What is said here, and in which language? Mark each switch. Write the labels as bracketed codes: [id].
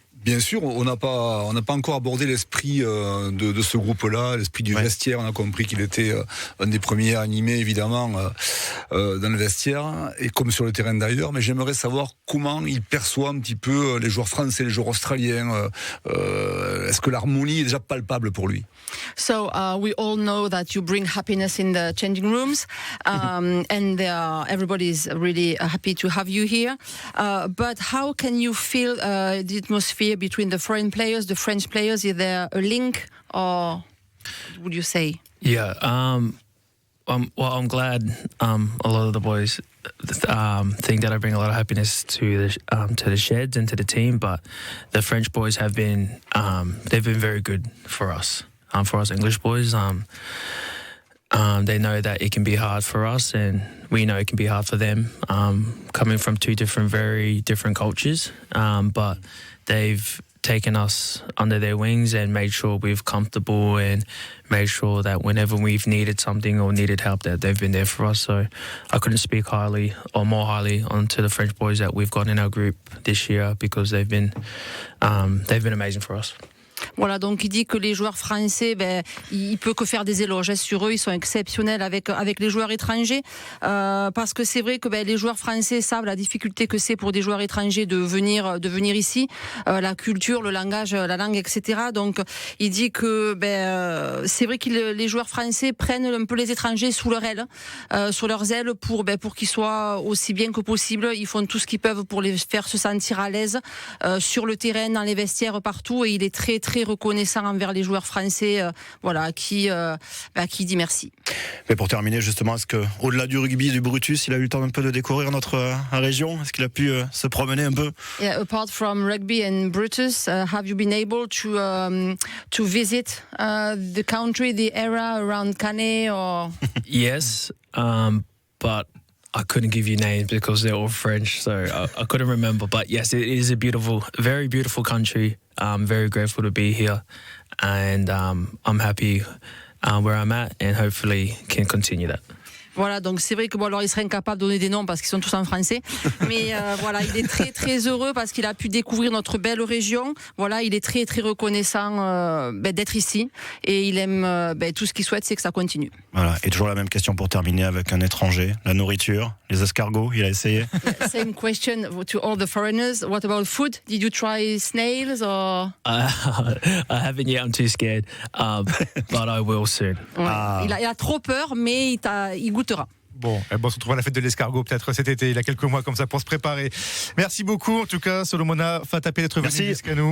[fr] Bien sûr, on n'a pas encore abordé l'esprit de ce groupe-là, l'esprit du vestiaire. On a compris qu'il était un des premiers à animer, évidemment, dans le vestiaire, et comme sur le terrain d'ailleurs. Mais j'aimerais savoir comment il perçoit un petit peu les joueurs français, les joueurs australiens. Est-ce que l'harmonie est déjà palpable pour lui? [en] So we all know that you bring happiness in the changing rooms, and everybody is really happy to have you here. But how can you feel the atmosphere between the foreign players, the French players? Is there a link, or would you say? Yeah. Well, I'm glad a lot of the boys think that I bring a lot of happiness to the sheds and to the team. But the French boys have been they've been very good for us English boys. They know that it can be hard for us, and we know it can be hard for them. Coming from 2 very different cultures, but they've taken us under their wings and made sure we're comfortable and made sure that whenever we've needed something or needed help, that they've been there for us. So I couldn't speak highly or more highly onto the French boys that we've got in our group this year, because they've been amazing for us. [fr] Voilà, donc il dit que les joueurs français, il peut que faire des éloges sur eux. Ils sont exceptionnels avec les joueurs étrangers, parce que c'est vrai que les joueurs français savent la difficulté que c'est pour des joueurs étrangers de venir ici, la culture, le langage, la langue, etc. Donc il dit que c'est vrai que les joueurs français prennent un peu les étrangers sous leurs ailes pour qu'ils soient aussi bien que possible. Ils font tout ce qu'ils peuvent pour les faire se sentir à l'aise sur le terrain, dans les vestiaires, partout. Et il est très très reconnaissant envers les joueurs français, qui dit merci. Mais pour terminer, justement, est-ce que, au-delà du rugby, du Brutus, il a eu le temps un peu de découvrir notre région? Est-ce qu'il a pu se promener un peu? [en] Yeah, apart from rugby and Brutus, have you been able to visit the country, the area around Canet, or? Yes, but I couldn't give you names because they're all French, so I couldn't remember. But yes, it is a beautiful, very beautiful country. I'm very grateful to be here, and I'm happy where I'm at, and hopefully can continue that. [fr] Voilà, donc c'est vrai que alors il serait incapable de donner des noms parce qu'ils sont tous en français, mais voilà, il est très très heureux parce qu'il a pu découvrir notre belle région. Voilà, il est très très reconnaissant d'être ici, et il aime tout ce qu'il souhaite, c'est que ça continue. Voilà, et toujours la même question pour terminer avec un étranger, la nourriture, les escargots, il a essayé? [en] Same question to all the foreigners. What about food? Did you try snails or? I haven't yet. I'm too scared, but I will soon. [fr] Ouais, il a trop peur, mais il goûtera. Bon, on se retrouve à la fête de l'escargot peut-être cet été, il y a quelques mois comme ça pour se préparer. Merci beaucoup en tout cas, Solomona Fahatapé, d'être venu jusqu'à nous.